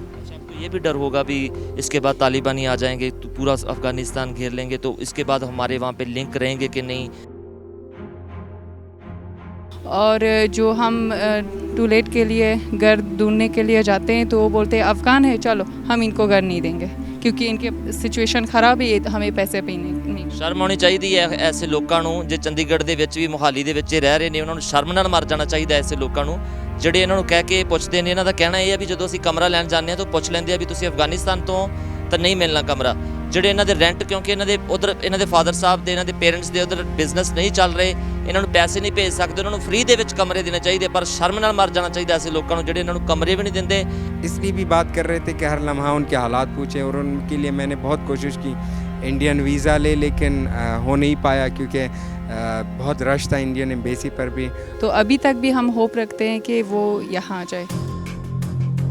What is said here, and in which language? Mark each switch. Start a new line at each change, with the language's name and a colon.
Hindi: अच्छा, आपको ये भी डर होगा भी इसके बाद तालिबानी आ जाएंगे तो पूरा अफ़गानिस्तान घेर लेंगे, तो इसके बाद हमारे वहाँ पे लिंक रहेंगे कि नहीं? और जो हम टूलेट के लिए घर ढूंढने के लिए जाते हैं तो वो बोलते हैं अफ़गान है, चलो हम इनको घर नहीं देंगे क्योंकि इनके सिचुएशन ख़राब है, हमें पैसे पे नहीं।
Punjabi: ਸ਼ਰਮ ਆਉਣੀ ਚਾਹੀਦੀ ਹੈ ਐਸੇ ਲੋਕਾਂ ਨੂੰ, ਜੇ ਚੰਡੀਗੜ੍ਹ ਦੇ ਵਿੱਚ ਵੀ ਮੋਹਾਲੀ ਦੇ ਵਿੱਚ ਰਹਿ ਰਹੇ ਨੇ, ਉਹਨਾਂ ਨੂੰ ਸ਼ਰਮ ਨਾਲ ਮਰ ਜਾਣਾ ਚਾਹੀਦਾ ਐਸੇ ਲੋਕਾਂ ਨੂੰ ਜਿਹੜੇ ਇਹਨਾਂ ਨੂੰ ਕਹਿ ਕੇ ਪੁੱਛਦੇ ਨੇ। ਇਹਨਾਂ ਦਾ ਕਹਿਣਾ ਇਹ ਹੈ ਵੀ ਜਦੋਂ ਅਸੀਂ ਕਮਰਾ ਲੈਣ ਜਾਂਦੇ ਹਾਂ ਤਾਂ ਪੁੱਛ ਲੈਂਦੇ ਆ ਵੀ ਤੁਸੀਂ ਅਫਗਾਨਿਸਤਾਨ ਤੋਂ ਤਾਂ ਨਹੀਂ ਮਿਲਣਾ ਕਮਰਾ। ਜਿਹੜੇ ਇਹਨਾਂ ਦੇ ਰੈਂਟ, ਕਿਉਂਕਿ ਇਹਨਾਂ ਦੇ ਉਧਰ ਇਹਨਾਂ ਦੇ ਫਾਦਰ ਸਾਹਿਬ ਦੇ, ਇਹਨਾਂ ਦੇ ਪੇਰੈਂਟਸ ਦੇ ਉਧਰ ਬਿਜ਼ਨਸ ਨਹੀਂ ਚੱਲ ਰਹੇ, ਇਹਨਾਂ ਨੂੰ ਪੈਸੇ ਨਹੀਂ ਭੇਜ ਸਕਦੇ, ਉਹਨਾਂ ਨੂੰ ਫ੍ਰੀ ਦੇ ਵਿੱਚ ਕਮਰੇ ਦੇਣੇ ਚਾਹੀਦੇ, ਪਰ ਸ਼ਰਮ ਨਾਲ ਮਰ ਜਾਣਾ ਚਾਹੀਦਾ ਐਸੇ ਲੋਕਾਂ ਨੂੰ ਜਿਹੜੇ ਇਹਨਾਂ ਨੂੰ ਕਮਰੇ ਵੀ ਨਹੀਂ ਦਿੰਦੇ।
Hindi: इसलिए भी बात कर रहे थे कि हर लम्हा उनके हालात पूछे, और उनके लिए मैंने बहुत कोशिश की इंडियन वीज़ा ले, लेकिन हो नहीं पाया क्योंकि बहुत रश था इंडियन एम्बेसी पर भी। तो अभी तक भी हम होप रखते हैं कि वो यहाँ आ जाए।